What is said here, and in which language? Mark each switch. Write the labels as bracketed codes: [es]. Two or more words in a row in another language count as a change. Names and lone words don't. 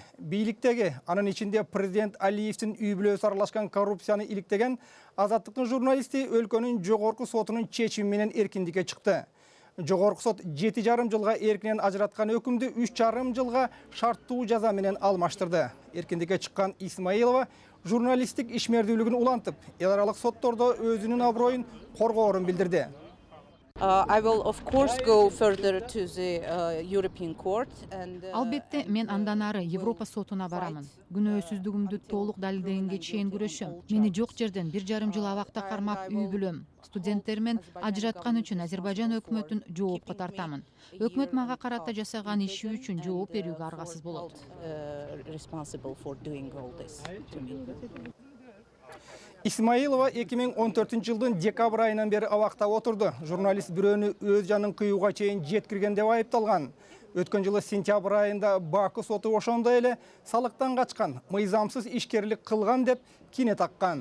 [ky] Бийликтеги, анын ичинде президент Алиевдин үй бүлөсү аралашкан коррупцияны иликтеген Азаттыктын журналисти өлкөнүн жогорку сотунун чечими менен эркиндикке чыкты. Жогорку сот 7,5 жылга эркинен ажыраткан өкүмдү 3,5 жылга шарттуу жаза менен алмаштырды. Эркиндикке чыккан Исмаилова журналисттик ишмердүүлүгүн улантып, эл аралык соттордо өзүнүн аброюн коргоорун билдирди. [en] I will of course go further to the European Court and [ky] Албетте мен андан ары Европа сотуна барамын. Күнөөсүздүгүмдү толук далилдегенге чейин күрөшөм. Мени жок жерден 1,5 жыл абакта кармап үй бүлөм. Студенттер мен ажыраткан үчүн Азербайжан өкмөтүн жоопко тартамын. Өкмөт мага карата жасаган иши үчүн жооп берүүгө аргасыз болот. [en] responsible for doing all this to me. [ky] Исмаилова 2014 жылдын декабрь айынан бери абакта отурду. Журналист бирөөнү өз жанын кыюуга чейин жеткирген деп айыпталган. Өткөн жылы сентябрь айында Баку соту ошондой эле салыктан качкан, мыйзамсыз ишкерлик кылган деп кине таккан.